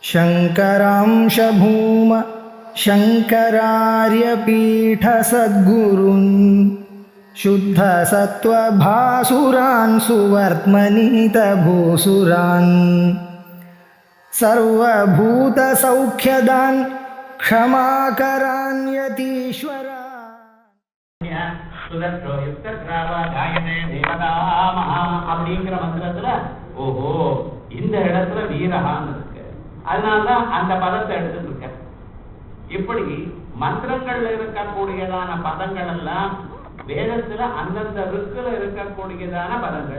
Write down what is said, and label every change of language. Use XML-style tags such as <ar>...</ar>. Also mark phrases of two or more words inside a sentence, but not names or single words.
<sa>शङ्करांश भूम शङ्करार्यपीठसद्गुरून् शुद्धसत्त्वभासुरान् सुवर्त्मनीतभूसुरान् सर्वभूतसौख्यदान् क्षमाकरान् यतीश्वरान्</sa> <ta>அப்படிங்கிற மந்திரத்துல ஓஹோ இந்த இடத்துல வீரகான்னு இருக்கு, அதனாலதான் அந்த பதத்தை எடுத்துட்டு இருக்க. இப்படி மந்திரங்கள்ல இருக்கக்கூடியதான பதங்கள் எல்லாம் வேதத்துல அந்தந்த ருக்குல இருக்கக்கூடியதான பதங்கள்.</ta>